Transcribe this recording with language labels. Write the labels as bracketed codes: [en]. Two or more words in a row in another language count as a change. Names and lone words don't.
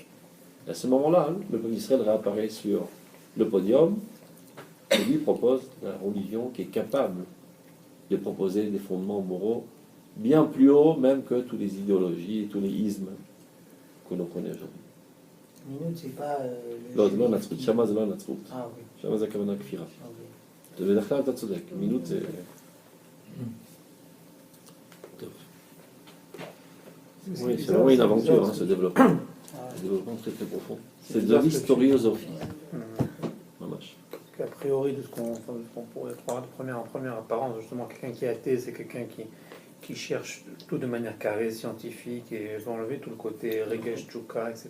[fr] À ce moment-là, le peuple d'Israël réapparaît sur le podium et lui propose la religion qui est capable de proposer des fondements moraux bien plus hauts même que toutes les idéologies et tous les ismes que l'on connaît aujourd'hui. Minute, c'est pas. [he] לא, זה לא נצרות, שמה זה לא נצרות. אוקיי. שמה זה הכוונה כפירה. אוקיי. בדרך כלל אתה צודק, מינות זה... טוב. [fr] Oui, c'est vraiment une aventure, hein, ce développement. Un développement très très profond. C'est de l'historiosophie. Mamash. A priori, de ce qu'on pourrait croire en première apparence, justement, quelqu'un qui est athée, c'est quelqu'un qui cherche tout de manière carrée, scientifique, et va enlever tout le côté [he] רגש, תשוקה, [fr] etc.